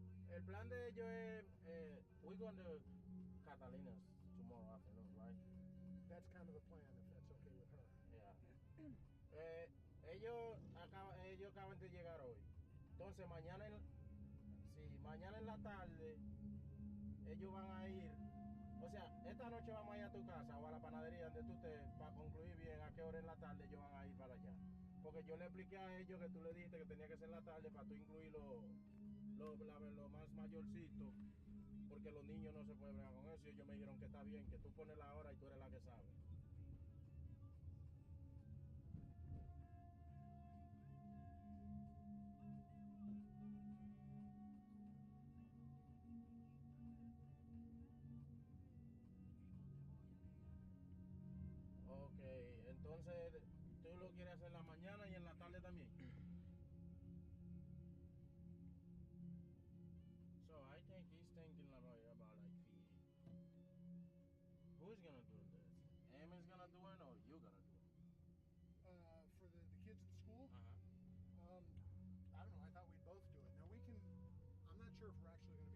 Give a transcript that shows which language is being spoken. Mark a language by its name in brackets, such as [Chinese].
[Spanish] El plan de ellos es, [English] we're going to Catalina's tomorrow afternoon, right? That's kind of the plan, if that's okay with her. Yeah. [Spanish] Ellos acaban de llegar hoy. Entonces mañana en la tarde ellos van a ir. O sea, esta noche vamos a ir a tu casa o a la panadería donde tú estés para concluir bien a qué hora en la tarde ellos van a ir para allá. Porque yo le expliqué a ellos que tú le dijiste que tenía que ser en la tarde para tú incluir lo más mayorcito. Porque los niños no se pueden bregar con eso. Y ellos me dijeron que está bien, que tú pones la hora y tú eres la que sabe. Ok, entonces tú lo quieres hacer en la mañana y en la tarde también. [English] So I think he's thinking about like who's gonna do this? Amy's gonna do it or you gonna do it? For the kids at school, Uh-huh. I don't know. I thought we'd both do it. Now we can. I'm not sure if we're actually going to be